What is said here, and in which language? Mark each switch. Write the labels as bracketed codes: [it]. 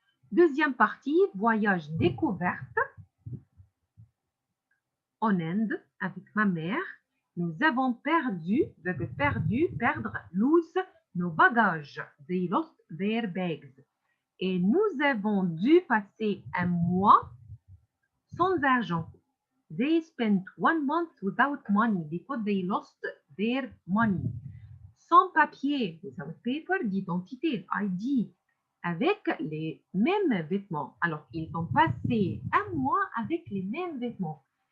[fr] Deuxième partie, voyage découverte en Inde avec ma mère. Nous avons perdu, perdre, lose, nos bagages. [en] They lost their bags. [fr] Et nous avons dû passer un mois sans argent. [en] They spent 1 month without money because they lost their money. [fr] Sans papier, [en] without paper, [fr] d'identité, ID, avec les mêmes vêtements. Alors, ils ont passé un mois avec les mêmes vêtements.